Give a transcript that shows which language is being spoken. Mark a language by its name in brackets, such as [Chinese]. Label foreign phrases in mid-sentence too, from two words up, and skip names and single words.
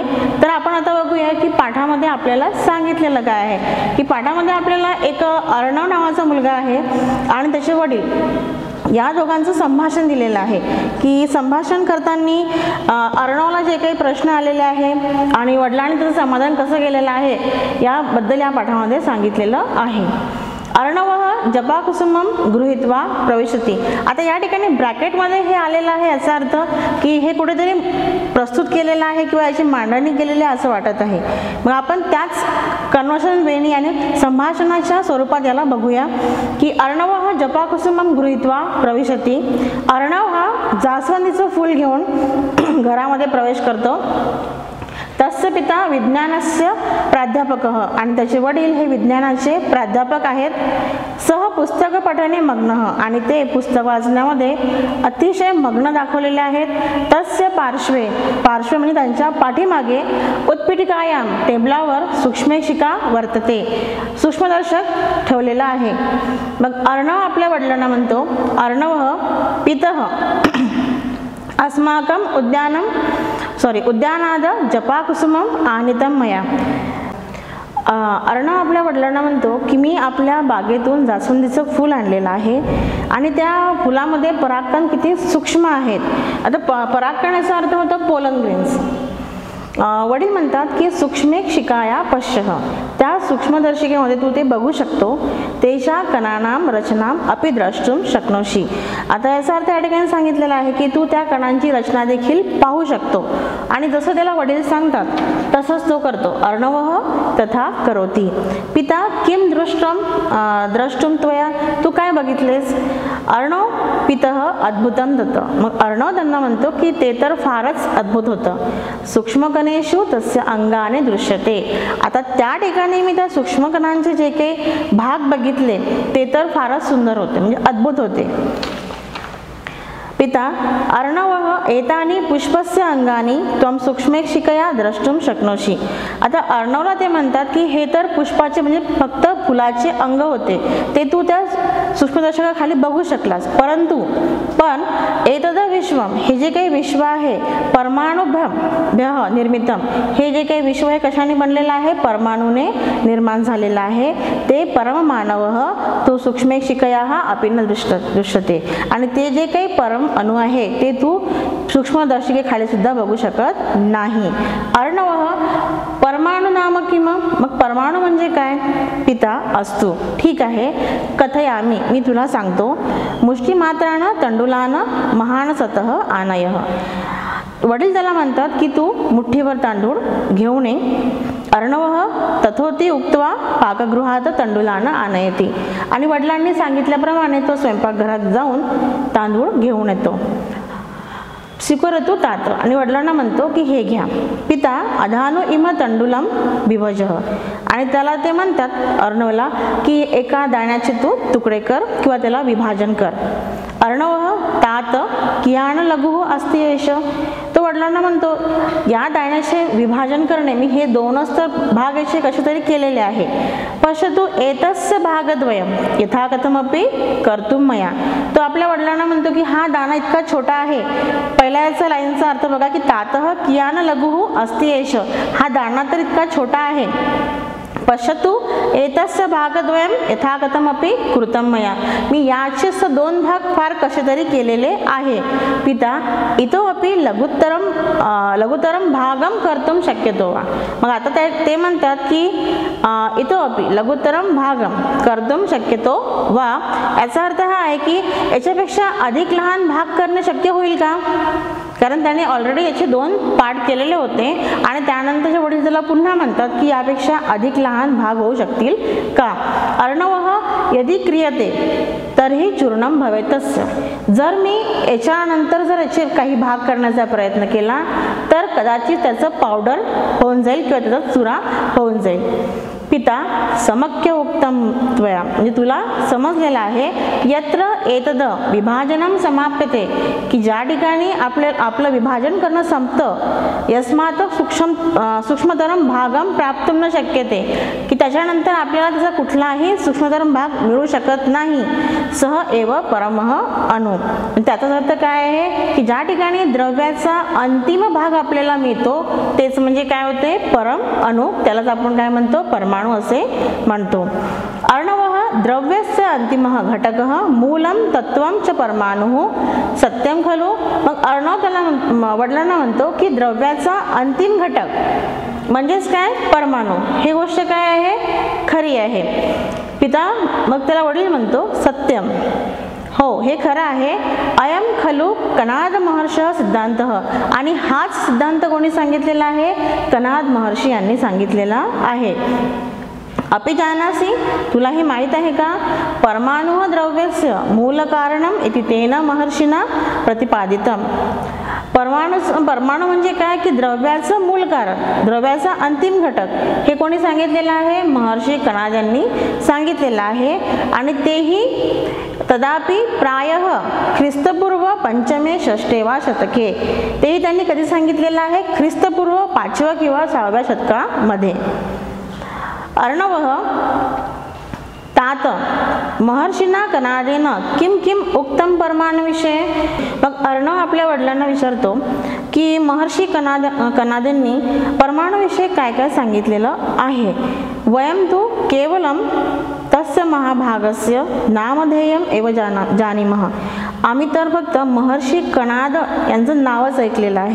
[Marathi] तर आपण आता बघूया की पाठामध्ये आपल्याला सांगितलेलं काय आहे की पाठामध्ये आपल्याला एक अर्णव नावाचा मुलगा आहे आणि त्याचे वडील या दोघांचं संभाषण दिलेलं आहे की संभाषण करताना अर्णवला जे काही प्रश्न आलेले आहे आणि वडिलांनी त्याचं समाधान कसं केलेलं आहे याबद्दल या पाठामध्ये सांगितलेलं आहे. [Sanskrit] अर्णव जपाकुसुमम गृहीत्वा प्रविशति. [Marathi] आता या ठिकाणी ब्रॅकेटमध्ये हे आलेलं आहे, याचा अर्थ की हे कुठेतरी प्रस्तुत केलेलं आहे किंवा याची मांडणी केलेली आहे असं वाटत आहे. मग आपण त्याच कन्वर्सेशन वेनी आणि संभाषणाच्या स्वरूपात याला बघूया की अर्णव हा [Sanskrit] जपाकुसुमम गृहीत्वा प्रविशति. [Marathi] अर्णव हा जास्वंदीचं फूल घेऊन घरामध्ये प्रवेश करतो. [Sanskrit] तस्य पिता विज्ञानस्य प्राध्यापकः. [Marathi] आणि त्याचे वडील हे विज्ञानाचे प्राध्यापक आहेत. [Sanskrit] सह पुस्तक पठने मग्नः. [Marathi] आणि ते पुस्तक वाचण्यामध्ये अतिशय मग्न दाखवलेले आहेत. [Sanskrit] तस्य पार्श्वे [Marathi] म्हणजे त्यांच्या पाठीमागे [Sanskrit] उत्पीठिकायाम टेबलावर सूक्ष्मेशिका वर्तते. [Marathi] सूक्ष्मदर्शक ठेवलेला आहे. मग अर्णव आपल्या वडिलांना म्हणतो [Sanskrit] अर्णव पितः अस्माकं उद्यानाद जपाकुसुमम आनीतं मया. [Marathi] अर्णव आपल्या वडिलांना म्हणतो की मी आपल्या बागेतून जास्वंदीचं फूल आणलेलं आहे आणि त्या फुलामध्ये परागकण किती सूक्ष्म आहेत. आता परागकण याचा अर्थ होतो [English] pollen grains. [Marathi] वडील म्हणतात की [Sanskrit] सूक्ष्मेशिकाया पश्यः. [Marathi] त्या सूक्ष्मदर्शिकेमध्ये तू ते बघू शकतो. [Sanskrit] तेषा कणानां रचनां अपि द्रष्टुं शक्नोषि. [Marathi] आता याचा अर्थ या ठिकाणी सांगितलेला आहे की तू त्या कणांची रचना देखील पाहू शकतो. आणि जसं त्याला वडील सांगतात तसंच तो करतो. [Sanskrit] अर्णवः तथा करोति. पिता किं द्रष्टुं त्वया. [Marathi] तू काय बघितलेस. [Sanskrit] अर्णव पितः अद्भुतं दत्त. [Marathi] मग अर्णव त्यांना म्हणतो की ते तर फारच अद्भुत होतं. [Sanskrit] सूक्ष्मकणेषु तस्य अंगाने दृश्यते. [Marathi] आता त्या ठिकाणी मी त्या सूक्ष्मकणांचे जे काही भाग बघितले ते तर फारच सुंदर होते, म्हणजे अद्भुत होते. [Sanskrit] पिता अर्णवः एतानि पुष्पस्य अंगानि त्वं सूक्ष्मेशिकया द्रष्टुं शक्नोषि. [Marathi] आता अर्णवला ते म्हणतात की हे तर पुष्पाचे म्हणजे फक्त फुलाचे अंग होते, ते तू त्या सूक्ष्मदर्शकाखाली बघू शकलास. पण [Sanskrit] एतद विश्वम, [Marathi] हे जे काही विश्व आहे [Sanskrit] परमाणुभ्यः निर्मितम. [Marathi] हे जे काही विश्व आहे कशाने बनलेलं आहे, परमाणूने निर्माण झालेलं आहे. [Sanskrit] ते परममानवः तो सूक्ष्मेशिकयाः अपि न दृश्यते. [Marathi] आणि ते जे काही परम अणु आहे ते तू सूक्ष्मदर्शिकेखाली सुद्धा बघू शकत नाही. [Sanskrit] अर्णवः परमाणु नाम किम. [Marathi] मग परमाणु म्हणजे काय. [Sanskrit] पिता अस्तु [Marathi] ठीक आहे. कथयामि मी तुला सांगतो. [Sanskrit] मुष्टिमात्रानं तंडुलानं महान सतः आनयः. [Marathi] वडील त्याला म्हणतात की तू मुठ्ठीभर तांदूळ घेऊन ये. [Sanskrit] अर्णवः तथोती उक्त्वा पाकगृहात तंडुलानं आनयति. [Marathi] आणि वडिलांनी सांगितल्याप्रमाणे तो स्वयंपाकघरात जाऊन तांदूळ घेऊन येतो. [Sanskrit] स्वीकरोतु तात. [Marathi] आणि वडिलांना म्हणतो की हे घ्या. [Sanskrit] पिता अधानु इम तंडुलम विभजः. [Marathi] आणि त्याला ते म्हणतात अर्णवला की एका दाण्याचे तू तुकडे कर किंवा त्याला विभाजन कर. [Sanskrit] अर्णवः तात कियान लघु अस्ति एष. [Marathi] तो वडिलांना म्हणतो या दाण्याचे विभाजन करणे मी हे दोनच तर भाग याचे कसे तरी केलेले आहे. [Sanskrit] पश्यतु एतस्य भागद्वयम यथाकथमपि कर्तुं मया. [Marathi] तो आपल्या वडिलांना म्हणतो की हा दाणा इतका छोटा आहे. पहिल्या याचा लाईनचा अर्थ बघा की [Sanskrit] तातः कियान लघु अस्ति एष. [Marathi] हा दाणा तर इतका छोटा आहे [Sanskrit] पश्यतु एतस्य भागद्वयं यथाकथमपि कृतं मया. [Marathi] मी याचे 2 भाग फार कसे तरी केलेले आहे. [Sanskrit] पिता इतोपि लघुतरं भागं कर्तुं शक्यतो वा. [Marathi] मग आता ते म्हणतात की [Sanskrit] इतोपि लघुतरं भागं कर्तुं शक्यतो वा. [Marathi] याचा अर्थ हा आहे की याच्यापेक्षा अधिक लहान भाग करणे शक्य होईल का. कारण त्याने ऑलरेडी याचे 2 पार्ट केलेले होते आणि त्यानंतरच्या वडील त्याला पुन्हा म्हणतात की यापेक्षा अधिक लहान भाग होऊ शकतील का. [Sanskrit] अर्णवः यदि क्रियते तर्हि चूर्णं भवेतस्य. [Marathi] जर मी याच्यानंतर जर याचे काही भाग करण्याचा प्रयत्न केला तर कदाचित त्याचं पावडर होऊन जाईल किंवा त्याचा चुरा होऊन जाईल. [Sanskrit] पिता समक्य उक्तम त्वया, [Marathi] म्हणजे तुला समजलेलं आहे. [Sanskrit] यत्र एतद विभाजनम समाप्यते, [Marathi] की ज्या ठिकाणी आपलं विभाजन करणं संपतं, [Sanskrit] यस्मात सूक्ष्मतरम भागम प्राप्तुं न शक्यते, [Marathi] की त्याच्यानंतर आपल्याला त्याचा कुठलाही सूक्ष्मतरम भाग मिळू शकत नाही. [Sanskrit] सह एव परमः अणु. [Marathi] त्याचा अर्थ काय आहे की ज्या ठिकाणी द्रव्याचा अंतिम भाग आपल्याला मिळतो तेच म्हणजे काय होते परम अणु. त्यालाच आपण काय म्हणतो परमाणु असे म्हणतो. [Sanskrit] अर्णवः द्रव्यस्य अंतिमः घटकः मूलं तत्त्वं च परमाणुः सत्यं खलु. [Marathi] मग अर्णव त्याला वडिलांना म्हणतो की द्रव्याचा अंतिम घटक म्हणजेच काय परमाणु. ही गोष्ट काय आहे खरी आहे. पिता मग त्याला वडील म्हणतो सत्यम, हो हे खरं आहे. [Sanskrit] अयम खलु कणाद महर्षः सिद्धांतः. [Marathi] आणि हाच सिद्धांत कोणी सांगितलेला आहे कणाद महर्षी यांनी सांगितलेला आहे. [Sanskrit] अपि जानासि, [Marathi] तुला हे माहीत आहे का, [Sanskrit] परमाणु द्रव्यस्य मूल कारणम इति तेन महर्षिना प्रतिपादितम. [Marathi] परमाणु म्हणजे काय की द्रव्याचं मूल कारण, द्रव्याचा अंतिम घटक हे कोणी सांगितलेलं आहे महर्षी कणाद यांनी सांगितलेलं आहे. आणि तेही [Sanskrit] तदापि प्रायः ख्रिस्तपूर्व 5मे 6 वा शतके. [Marathi] तेही त्यांनी कधी सांगितलेलं आहे ख्रिस्तपूर्व 5व्या किंवा 6व्या शतकामध्ये. [Sanskrit] अर्णवः तात महर्षिना कणादेन किम किम उक्तम परमाणुविषये. [Marathi] मग अर्णव आपल्या वडिलांना विचारतो की महर्षी कणादेंनी परमाणुविषयी काय काय सांगितलेलं आहे. [Sanskrit] वयं तु केवलं तस्य महाभागस्य नामधेयम एव जानीमः. [Marathi] आम्ही तर फक्त महर्षी कणाद यांचं नावच ऐकलेलं आहे.